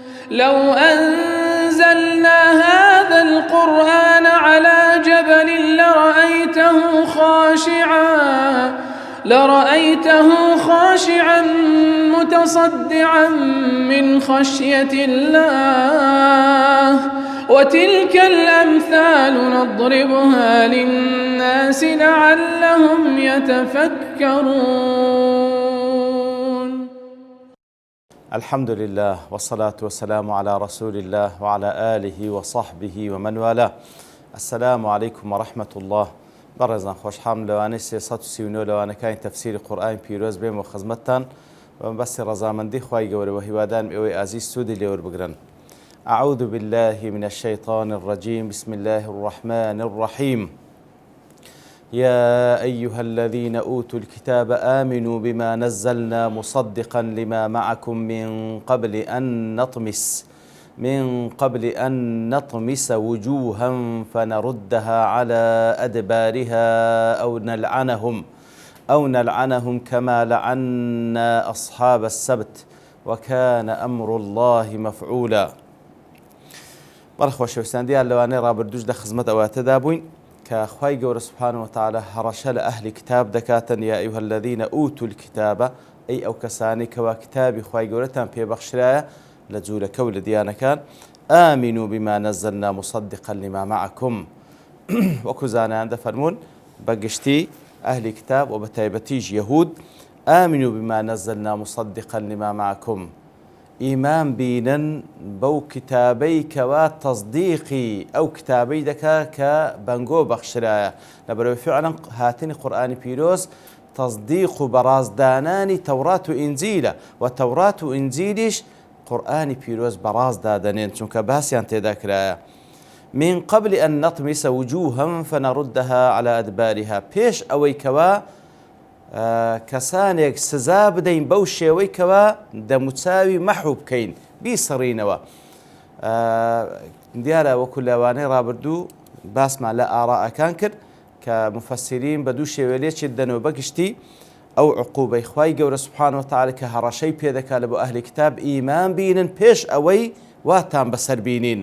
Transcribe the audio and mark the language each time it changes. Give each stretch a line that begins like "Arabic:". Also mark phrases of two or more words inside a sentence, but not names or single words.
Arabic: لو أنزلنا هذا القرآن على جبل لرأيته خاشعا متصدعا من خشية الله وتلك الأمثال نضربها للناس لعلهم يتفكرون. الحمد لله والصلاة والسلام على رسول الله وعلى آله وصحبه ومن والاه. السلام عليكم ورحمة الله.
Central Kurdish: بەڕێزان خۆشحاڵم لەوانەی 339 لەوانەکانی تەفسیری قورئانی پیرۆز بێم و خزمەتتان بەستی ڕەزامەندی خوای گەورە و هیوادارم ئێوەی ئازیز سوودی لێوەربگرن.
Arabic: أعوذ بالله من الشيطان الرجيم. بسم الله الرحمن الرحيم. يا أيها الذين أوتوا الكتاب آمنوا بما نزلنا مصدقا لما معكم من قبل أن نطمس وجوها فنردها على أدبارها أو نلعنهم كما لعنا أصحاب السبت وكان أمر الله مفعولا.
Central Kurdish: بەڕخۆشەویستان دیار لەوانەیە ڕابردووش لە خزمەت ئەواتەدا بووین کە خوای گەورە
Arabic: سوبحانەهو وتعالە
Central Kurdish: هەڕەشە لە ئەهلی کتاب دەکاتن.
Arabic: یا ئەیها الذین ئوتوا الکتابە،
Central Kurdish: ئەی ئەو کەسانی کەوا کتابی خوای گەورەتان پێبەخشرایە لە جوولەکە و لە دیانەکان.
Arabic: آمنوا بما نزلنا مصدقا لما معكم.
Central Kurdish: وەکو زانایان دەفەرمون بەگشتی ئەهلی کتاب و بە تایبەتیش یەهود،
Arabic: آمنوا بما نزلنا مصدقا لما معكم،
Central Kurdish: ئیمان بینن بەو کتابەی کەوا تەصدیقی ئەو کتابەی دەکا کە بەنگۆ بەخشرایە. لەبەرەوەی فعلا هاتنی قورئانی پیرۆز تەصدیق و بەڕازدانانی تەورات و ئینجیلە و تەورات و ئینجیلیش قورئانی پیرۆز بەڕازدا دەنێن چونکە باسییان تێدا کرایە.
Arabic: من قبل أن نطمس وجوها فنردها على أدبارها،
Central Kurdish: پێش ئەوەی کەوا کەسانێک سزا بدەین بەو شێوەی کەوا دەموچاوی مەحو بکەین بیسەڕینەوە. دیارە وەکو لەوانەی ڕابردوو باسمان لە ئاڕائەکان کرد کە مفەسیرین بە دوو شێوە لێچێت دەنەوە بەگشتی ئەو عقوبەی خوای گەورە
Arabic: سوبحانەهو وتعالە
Central Kurdish: کە هەڕەشەی پێدەکات لە بۆ ئەهلی کتاب ئیمان بینن پێش ئەوەی واتان بەسەر بینین.